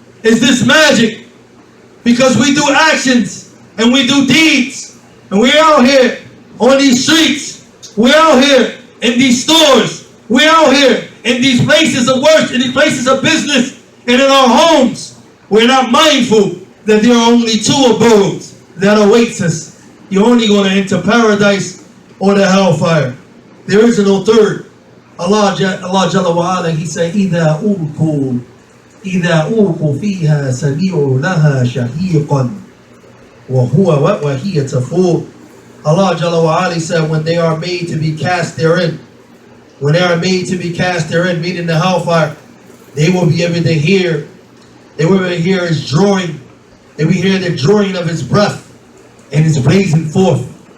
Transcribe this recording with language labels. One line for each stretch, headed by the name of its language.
English: Is this magic? Because we do actions and we do deeds, and we're out here on these streets, we're out here in these stores, we're out here in these places of work, in these places of business, and in our homes. We're not mindful that there are only 2 abodes that awaits us. You're only going to enter paradise or the hellfire. There is no third. Allah Jalla wa Ala, He said,
Arabic: إِذَا أُلْقُوا فِيهَا سَمِعُوا لَهَا شَهِيقًا وَهِيَ تَفُورُ.
English: Allah Jalla wa Ala said, when they are made to be cast therein, when they are made to be cast therein, meaning the hellfire, they will be able to hear, they will be able to hear His drawing, they will hear the drawing of His breath and His blazing forth.